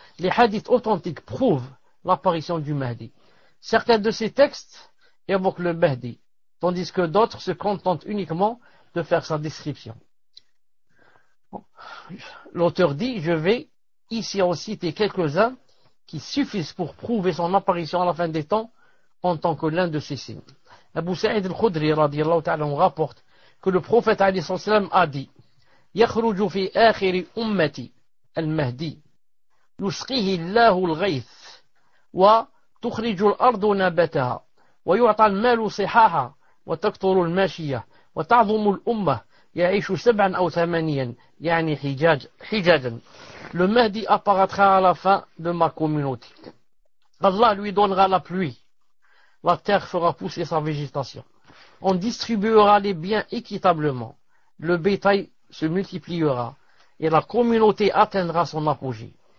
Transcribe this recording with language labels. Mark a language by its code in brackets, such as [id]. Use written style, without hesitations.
[fr] Les hadiths authentiques prouvent l'apparition du Mahdi. Certains de ces textes évoquent le Mahdi, tandis que d'autres se contentent uniquement de faire sa description. L'auteur dit, je vais ici en citer quelques-uns qui suffisent pour prouver son apparition à la fin des temps en tant que l'un de ces signes. Abu Sa'id al-Khudri radiyallahu ta'ala rapporte que le prophète alayhi salam a dit [ar] يخرج في آخر أمتي المهدي يسقيه الله الغيث وتخرج الأرض نباتها ويعطى المال صحاحا وتكثر الماشية وتعظم الأمة يعيش 7 أو 8 يعني حجاجا. [fr] Le Mahdi apparaîtra à la fin de ma communauté. Allah lui donnera la pluie. La terre fera pousser sa végétation. On distribuera les biens équitablement. Le bétail se multipliera et la communauté atteindra son apogée.